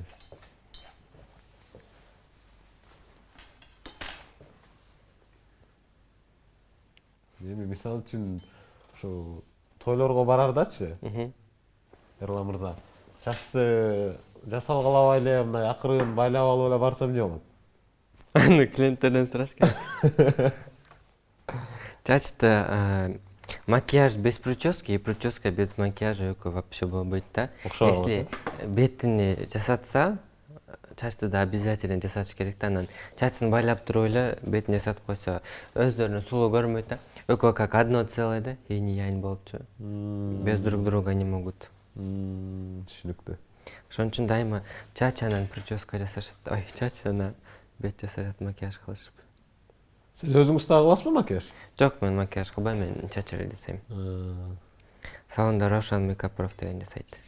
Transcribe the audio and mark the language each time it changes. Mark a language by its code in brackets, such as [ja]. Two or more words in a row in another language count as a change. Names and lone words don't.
[ky] Эми мисалы үчүн ошо тойлорго барардачы, Эрлан мырза, чачты жасалга албай эле мындай акырын байлап алып эле барсам эмне болот? Аны клиенттерден сураш керек. [ru] Чачты макияж без прически и прическа без макияжа экөө вообще [ky] болбойт да. Если бетини жасатса, чачты да обязательно жасатыш керек да. Анан чачын байлап туруп эле бетин жасатып койсо, өздөрүнүн сулуу көрүнбөйт да. [ru] Экөө как одно целое да, инь и янь болчу. Без друг друга не могут. [ky] Түшүнүктүү. Ошон үчүн дайыма чач анан прическа жасашат. Ой, чач анан бет жасашат, макияж кылышып. Сиз өзүңүз да кыласызбы макияж? Жок, мен макияж кылбайм, мен чач эле жасайм. Салонда Рошан Makeup Prof деген жасайт.